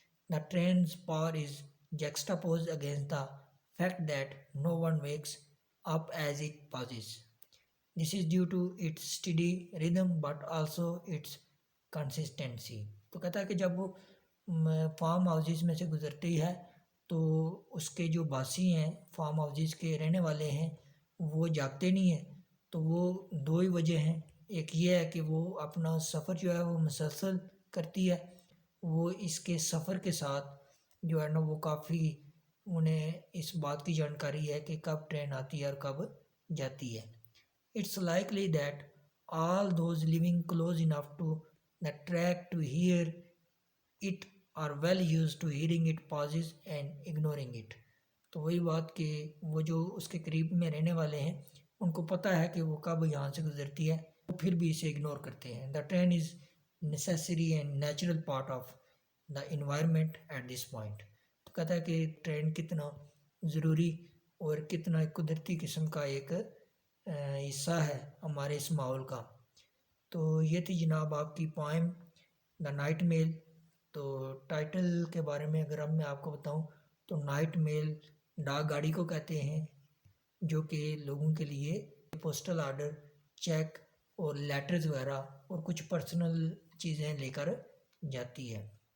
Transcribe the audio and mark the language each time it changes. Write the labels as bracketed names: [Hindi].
[English] The trains par is juxtaposed against the fact that no one wakes up as it passes. This is due to its steady rhythm but also its consistency. [Urdu] تو کہتا ہے کہ جب وہ form houses میں سے گزرتی ہے تو اس کے جو باسی ہیں، فارم ہاؤسز کے رہنے والے ہیں، وہ جاگتے نہیں ہیں. تو وہ دو ہی وجہ ہیں. ایک یہ ہے کہ وہ اپنا سفر جو ہے وہ مسلسل کرتی ہے. وہ اس کے سفر کے ساتھ جو ہے نا وہ کافی انہیں اس بات کی جانکاری ہے کہ کب ٹرین آتی ہے اور کب جاتی ہے. [English] It's likely that all those living close enough to the track to hear it are well used to hearing it pauses and ignoring it. [Urdu] تو وہی بات کہ وہ جو اس کے قریب میں رہنے والے ہیں ان کو پتہ ہے کہ وہ کب یہاں سے گزرتی ہے، وہ پھر بھی اسے اگنور کرتے ہیں. [English] The train is necessary and natural part of the environment at this point. [Urdu] تو کہتا ہے کہ ٹرین کتنا ضروری اور کتنا قدرتی قسم کا ایک حصہ ہے ہمارے اس ماحول کا. تو یہ تھی جناب آپ کی پوائم دا نائٹ میل. تو ٹائٹل کے بارے میں اگر اب میں آپ کو بتاؤں تو نائٹ میل ڈاک گاڑی کو کہتے ہیں جو کہ لوگوں کے لیے پوسٹل آرڈر، چیک اور لیٹرز وغیرہ اور کچھ پرسنل چیزیں لے کر جاتی ہے.